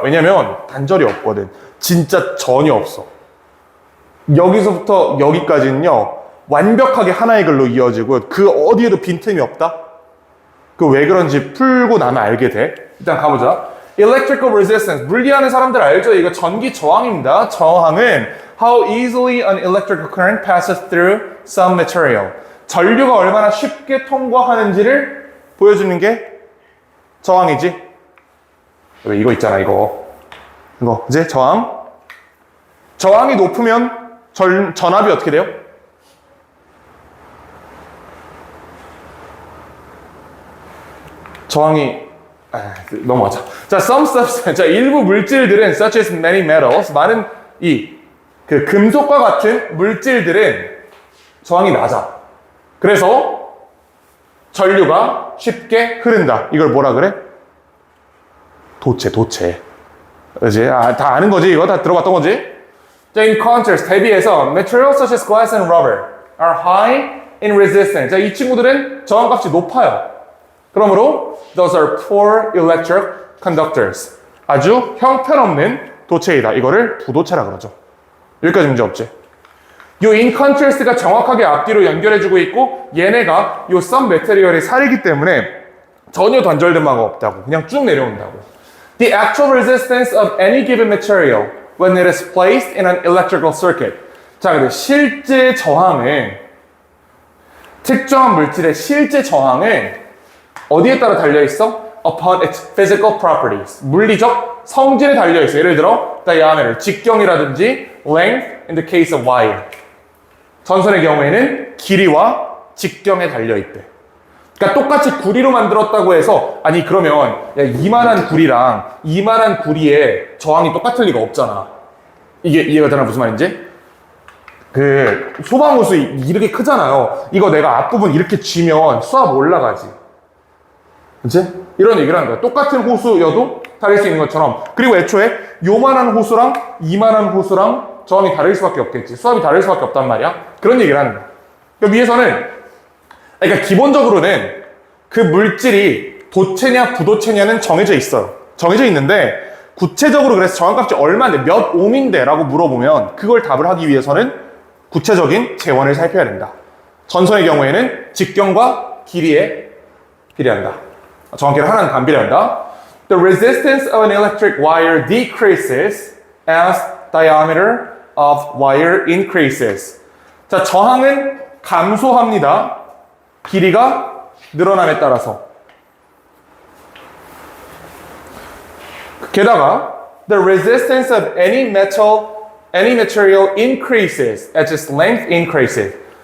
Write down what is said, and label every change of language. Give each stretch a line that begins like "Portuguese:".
Korean: 왜냐면 단절이 없거든. 진짜 전혀 없어. 여기서부터 여기까지는요, 완벽하게 하나의 글로 이어지고 그 어디에도 빈틈이 없다? 그 왜 그런지 풀고 나면 알게 돼. 일단 가보자.
English: Electrical resistance.
Korean: 물리하는 사람들 알죠? 이거 전기 저항입니다.
English: 저항은 how easily an electrical current passes through some material.
Korean: 전류가 얼마나 쉽게 통과하는지를 보여주는 게 저항이지. 이거 있잖아, 이거. 이제 저항. 저항이 높으면 전압이 어떻게 돼요? 저항이 넘어가자. 자,
English: some substance.
Korean: 자, 일부 물질들은
English: such as many metals,
Korean: 많은 그 금속과 같은 물질들은 저항이 낮아. 그래서 전류가 쉽게 흐른다. 이걸 뭐라 그래? 도체. 그지? 다 아는 거지? 이거 다 들어봤던 거지?
English: 자, in contrast, 대비해서 materials such as glass and rubber are high in resistance.
Korean: 자, 이 친구들은 저항값이 높아요.
English: 그러므로 those are poor electric conductors.
Korean: 아주 형편없는 도체이다. 이거를 부도체라 그러죠. 여기까지 문제 없지? 요
English: in contrast
Korean: 가 정확하게 앞뒤로 연결해주고 있고 얘네가 요 some material의 살이기 때문에 전혀 단절된 바가 없다고. 그냥 쭉 내려온다고.
English: The actual resistance of any given material when it is placed in an electrical circuit.
Korean: 자, 근데 실제 저항은 특정한 물질의 실제 저항은 어디에 따라 달려있어?
English: Upon its physical properties.
Korean: 물리적 성질에 달려있어. 예를 들어
English: diameter, 직경이라든지 length in the case of wire.
Korean: 전선의 경우에는 길이와 직경에 달려있대. 그러니까 똑같이 구리로 만들었다고 해서 아니 그러면 야, 이만한 구리랑 이만한 구리의 저항이 똑같을 리가 없잖아. 이게 이해가 되나 무슨 말인지? 그 소방호수 이렇게 크잖아요. 이거 내가 앞부분 이렇게 쥐면 수압 올라가지. 그치? 이런 얘기를 하는 거야. 똑같은 호수여도 다를 수 있는 것처럼. 그리고 애초에 요만한 호수랑 이만한 호수랑 저항이 다를 수밖에 없겠지. 수압이 다를 수밖에 없단 말이야. 그런 얘기를 하는 거야. 그러니까 위에서는 그러니까 기본적으로는 그 물질이 도체냐 부도체냐는 정해져 있어요. 정해져 있는데 구체적으로 그래서 저항값이 얼마인데 몇 옴인데 라고 물어보면 그걸 답을 하기 위해서는 구체적인 재원을 살펴야 된다. 전선의 경우에는 직경과 길이에 비례한다. 정확히는 하나는 반비례한다.
English: The resistance of an electric wire decreases as diameter of wire increases.
Korean: 자, 저항은 감소합니다. 길이가 늘어남에 따라서.
English: 게다가 the resistance of any material increases as its length increases.